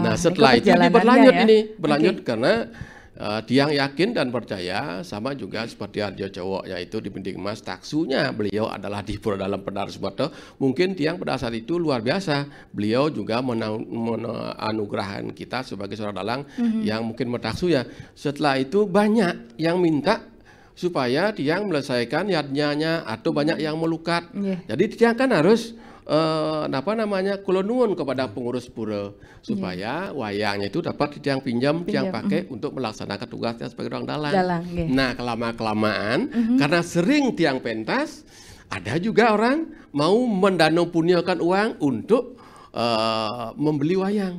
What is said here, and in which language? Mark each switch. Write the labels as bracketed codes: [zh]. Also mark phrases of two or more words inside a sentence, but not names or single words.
[id] Nah, setelah itu berlanjut karena Tiang yakin dan percaya sama juga seperti Arjo Cowok, yaitu di Printing Mas, taksunya beliau adalah di Pura Dalem Penatar Sumedang. Mungkin Tiang pada saat itu luar biasa, beliau juga menganugerahkan kita sebagai seorang dalang yang mungkin mentaksu ya. Setelah itu banyak yang minta supaya Tiang melesaikan yadnyanya atau banyak yang melukat. Jadi Tiang kan harus [jv] kula nuwun [id] kepada pengurus pura supaya wayangnya itu dapat Tiang pinjam, Tiang pakai untuk melaksanakan tugasnya sebagai orang dalang. Nah, kelamaan karena sering Tiang pentas, Ada juga orang mau mendanau-punyakan uang untuk membeli wayang.